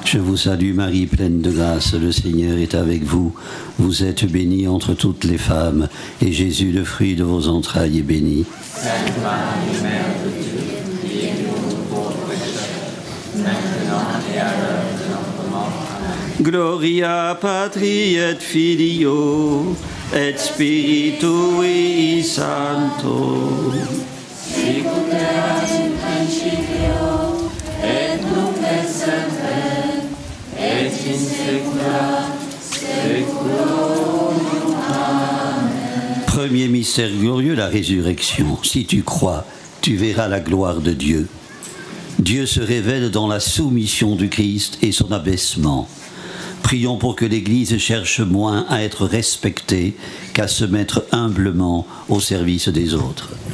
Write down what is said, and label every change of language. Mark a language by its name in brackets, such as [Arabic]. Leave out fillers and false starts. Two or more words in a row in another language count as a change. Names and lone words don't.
[French] Je vous salue Marie, pleine de grâce, le Seigneur est avec vous. Vous êtes bénie entre toutes les femmes, et Jésus, le fruit de vos entrailles, est béni. Sainte Marie, Mère de Dieu, priez pour nous pauvres pécheurs, maintenant et à l'heure de notre mort. Amen. [Latin] Gloria Patri et Filio et Spiritui Sancto. Sicut erat in principio et nunc et semper et in saecula saeculorum. Amen. [French] Premier mystère glorieux, la résurrection. Si tu crois, tu verras la gloire de Dieu. Dieu se révèle dans la soumission du Christ et son abaissement. Prions pour que l'Église cherche moins à être respectée qu'à se mettre humblement au service des autres.